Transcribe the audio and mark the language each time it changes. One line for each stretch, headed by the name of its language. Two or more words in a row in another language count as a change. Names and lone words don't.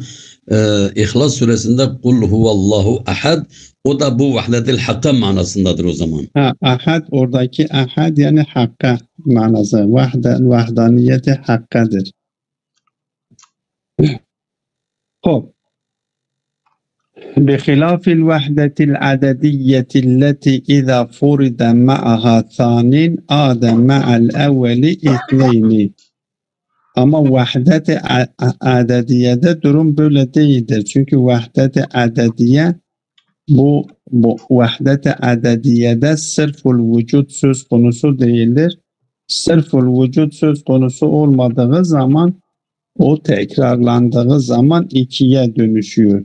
Turkish: İhlas suresinde
Arabic: قل هو الله أحد,
Turkish: o da bu vahdetil hakka manasındadır o zaman. Ahad, oradaki ahad yani hakka manası. Vahdaniyeti hakkadır. Hop.
Arabic: بخلاف الوحدة العددية التي إذا فرد معها ثان عاد مع الأول اثنين.
Turkish: Ama vahdet-i adediyede durum böyle değildir. Çünkü vahdet-i adediye bu vahdet-i adediyede sırful vücut söz konusu değildir. Sırful vücut söz konusu olmadığı zaman o tekrarlandığı zaman ikiye dönüşüyor.